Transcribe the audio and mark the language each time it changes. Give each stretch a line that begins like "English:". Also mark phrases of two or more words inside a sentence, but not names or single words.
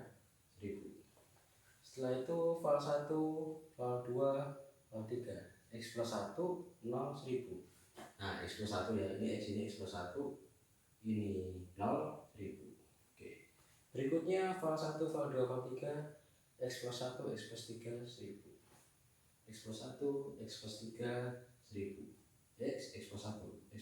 Indonesian: 1000. Setelah itu val 1, val 2, val 3. X plus 1 0 1000. Nah, x plus 1 ya, ini x plus 1, ini 0 1000. Oke. Berikutnya val 1, val 2, val 3, x plus 1, x plus 3 1000. X plus 1, x plus 3 1000. X plus 1.